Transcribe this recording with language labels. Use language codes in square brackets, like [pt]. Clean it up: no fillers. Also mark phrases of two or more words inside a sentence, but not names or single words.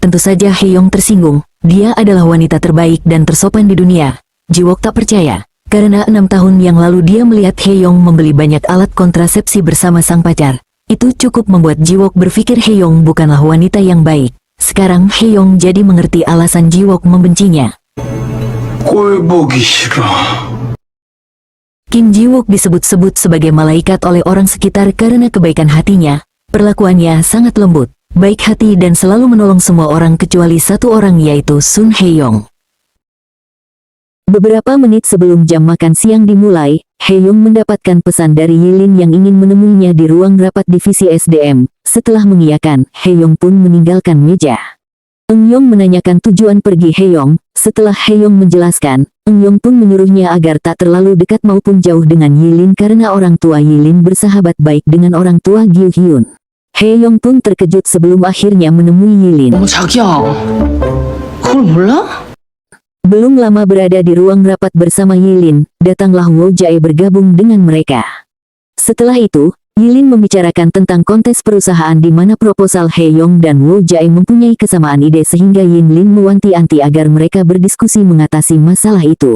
[id] Tentu saja Heyong tersinggung. Dia adalah wanita terbaik dan tersopan di dunia. Jiwok tak percaya, karena 6 tahun yang lalu dia melihat Heyong membeli banyak alat kontrasepsi bersama sang pacar. Itu cukup membuat Jiwok berpikir Heyong bukanlah wanita yang baik. Sekarang Heyong jadi mengerti alasan Jiwok membencinya. [ko] 꼴 보기 싫어. [id] Kim Jiwook disebut-sebut sebagai malaikat oleh orang sekitar karena kebaikan hatinya. Perlakuannya sangat lembut, baik hati dan selalu menolong semua orang kecuali satu orang yaitu Sun Heyong. Beberapa menit sebelum jam makan siang dimulai, Heyong mendapatkan pesan dari Yilin yang ingin menemuinya di ruang rapat divisi SDM. Setelah mengiyakan, Heyong pun meninggalkan meja. Eun-yong menanyakan tujuan pergi Heyong. Setelah Heyong menjelaskan, Eun-yong pun menyuruhnya agar tak terlalu dekat maupun jauh dengan Yilin karena orang tua Yilin bersahabat baik dengan orang tua Gyu Hyun. Heyong pun terkejut sebelum akhirnya menemui Yilin. [ko] 자기야, 그걸 몰라? [id] Belum lama berada di ruang rapat bersama Yilin, datanglah Wo Jae bergabung dengan mereka. Setelah itu, Yilin membicarakan tentang kontes perusahaan di mana proposal Heyong dan Wo Jae mempunyai kesamaan ide sehingga Yilin mewanti-wanti agar mereka berdiskusi mengatasi masalah itu.